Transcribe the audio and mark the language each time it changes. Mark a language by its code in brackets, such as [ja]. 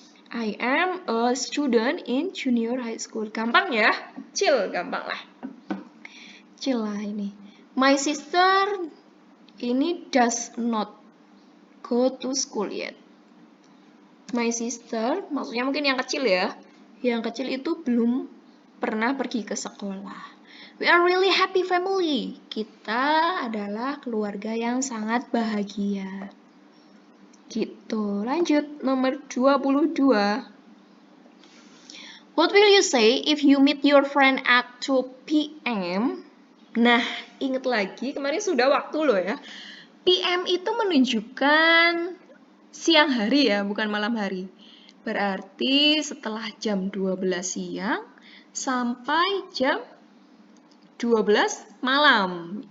[en] I am a student in junior high school. [id] Gampang ya? [en] Chill, [id] gampang lah. [en] Chill [id] lah ini. [en] My sister [id] ini [en] does not go to school yet. My sister, [id] maksudnya mungkin yang kecil ya. Yang kecil itu belum pernah pergi ke sekolah. [en] We are really happy family. [id] Kita adalah keluarga yang sangat bahagia. Gitu. Lanjut, nomor 22. [en] What will you say if you meet your friend at 2 p.m.? [id] Nah, ingat lagi, kemarin sudah waktu loh ya. PM itu menunjukkan siang hari ya, bukan malam hari. Berarti setelah jam 12 siang sampai jam 12 malam.